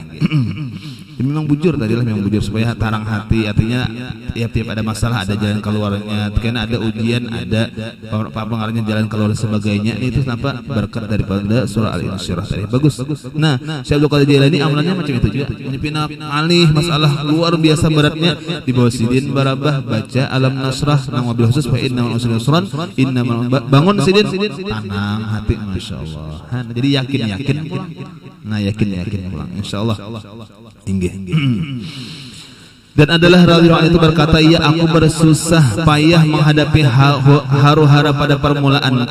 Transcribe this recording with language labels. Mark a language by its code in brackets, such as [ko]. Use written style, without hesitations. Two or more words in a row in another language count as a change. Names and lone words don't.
[bjn] Memang bujur tadilah memang bujur supaya tarang hati artinya tiap-tiap ada masalah ada jalan keluarnya karena ada ujian ada pengaruhnya jalan keluar sebagainya itu kenapa berkat daripada surah Al-Insyirah tadi bagus. Nah Syekh Abdul Qadir Jailani amalannya macam itu juga menyepina alih masalah luar biasa beratnya di bawah sidin barabah baca Alam Nasrah nang [ar] وبالخصوص فإن مع العسر يسرا إن مع [bjn] bangun sidin tenang hati masyaallah. Jadi yakin nah yakin pulang insyaallah inggih. [id] Dan adalah rawi-rawi itu berkata, "Ya aku bersusah payah menghadapi haru-hara pada permulaanku."